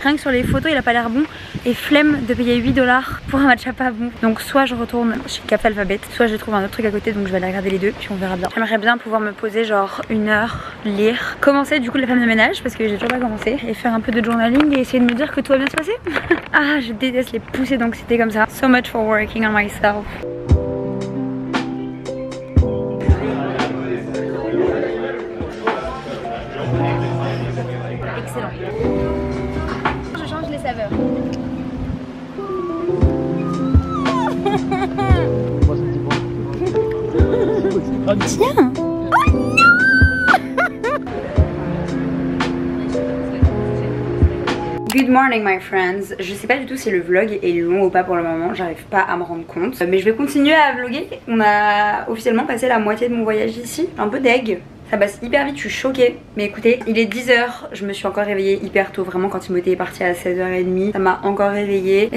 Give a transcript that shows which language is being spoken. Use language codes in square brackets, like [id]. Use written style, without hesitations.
[fr] Rien que sur les photos il a pas l'air bon. Et flemme de payer 8 $ pour un matcha pas bon. Donc soit je retourne chez Café Alphabet, soit je trouve un autre truc à côté. Donc je vais aller regarder les deux puis on verra bien. J'aimerais bien pouvoir me poser genre 1 heure, lire, commencer du coup les femmes de ménage parce que j'ai toujours pas commencé et faire un peu de journaling et essayer de me dire que tout va bien se passer. Ah je déteste les poussées d'anxiété comme ça. [en] So much for working on myself. Excellent. [fr] Je change les saveurs. Tiens. [en] Good morning my friends. [fr] Je sais pas du tout si le vlog est long ou pas pour le moment, j'arrive pas à me rendre compte. Mais je vais continuer à vlogger. On a officiellement passé la moitié de mon voyage ici. Un peu deg. Ça passe hyper vite, je suis choquée. Mais écoutez, il est 10 h, je me suis encore réveillée hyper tôt. Vraiment quand Timothée est parti à 16h30, ça m'a encore réveillée.